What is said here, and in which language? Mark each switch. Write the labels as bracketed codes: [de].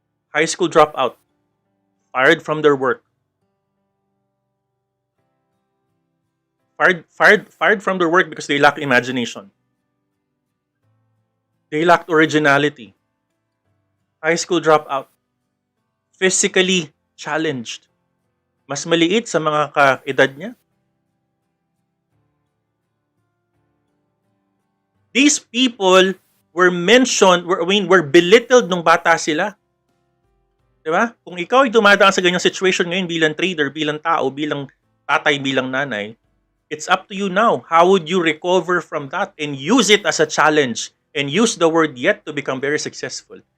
[en] High school dropout, fired from their work. Fired from their work because they lack imagination. They lacked originality. High school dropout, physically challenged. [tl] Mas maliit sa mga kaedad niya. [en] These people were belittled [tl] nung bata sila. Diba? Kung ikaw ay dumadaan sa ganyang situation ngayon bilang trader, bilang tao, bilang tatay, bilang nanay, [en] it's up to you now. How would you recover from that and use it as a challenge and use the word yet to become very successful?